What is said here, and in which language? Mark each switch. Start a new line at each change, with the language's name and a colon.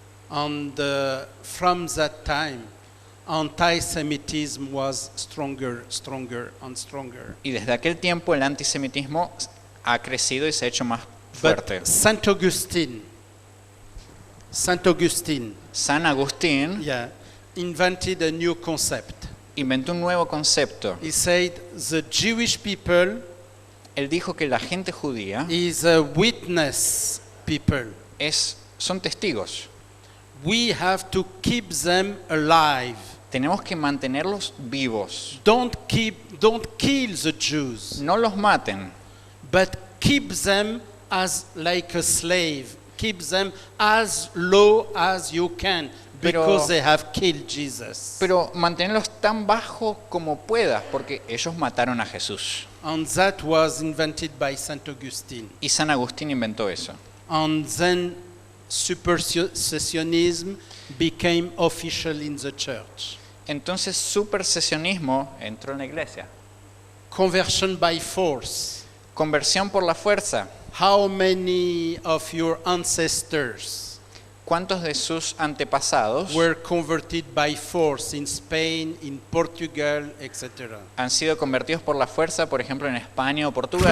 English: And from that time, anti-Semitism was stronger and stronger.
Spanish: Y desde aquel tiempo el antisemitismo ha crecido y se ha hecho más fuerte.
English: But Saint Augustine,
Spanish: San Agustín
English: yeah, invented a new concept.
Spanish: inventó un nuevo concepto.
English: He said the Jewish people
Spanish: Él dijo que la gente judía
English: is a witness people.
Spanish: son testigos.
English: We have to keep them alive.
Spanish: Tenemos que mantenerlos vivos.
English: Don't kill the Jews,
Spanish: No los maten,
English: but keep them as like a slave. Keep them as low as you can,
Spanish: Pero-
English: because they have killed Jesus.
Spanish: pero mantenerlos tan bajo como puedas, porque ellos mataron a Jesús.
English: And that was invented by Saint Augustine.
Spanish: Y San Agustín inventó eso.
English: And then supersessionism became official in the church.
Spanish: Entonces supersesionismo entró en la iglesia.
English: Conversion by force.
Spanish: Conversión por la fuerza.
English: How many of your ancestors
Spanish: ¿Cuántos de sus antepasados
English: were converted by force in Spain, in Portugal, etc.?
Spanish: han sido convertidos por la fuerza, por ejemplo, en España o Portugal?